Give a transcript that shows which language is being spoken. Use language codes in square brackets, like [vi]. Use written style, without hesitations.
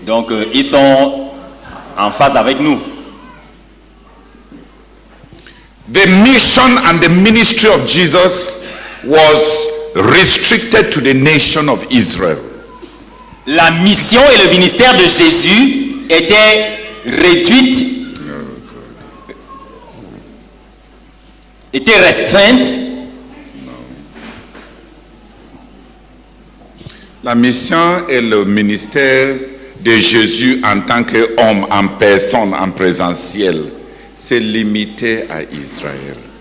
[fr] Donc, ils sont en phase avec nous. [en] The mission and the ministry of Jesus was restricted to the nation of Israel. [fr] La mission et le ministère de Jésus étaient réduites, étaient restreintes. La mission et le ministère de Jésus en tant qu'homme, en personne, en présentiel, c'est limité à Israël.